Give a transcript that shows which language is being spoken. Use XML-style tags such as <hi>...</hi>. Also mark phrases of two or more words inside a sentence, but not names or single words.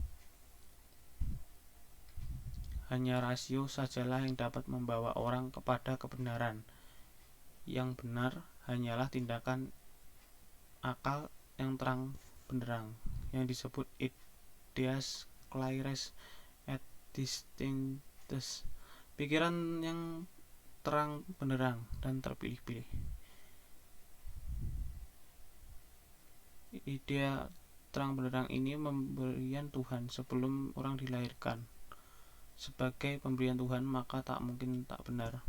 <id>Hanya rasio sajalah yang dapat membawa orang kepada kebenaran. Yang benar hanyalah tindakan akal yang terang benderang, yang disebut</id> <fr>ideas claires et distinctes,</fr> <id>pikiran yang terang benderang dan terpilih-pilih. Idea terang benderang ini pemberian Tuhan sebelum orang dilahirkan. Sebagai pemberian Tuhan, maka tak mungkin tak benar.</id>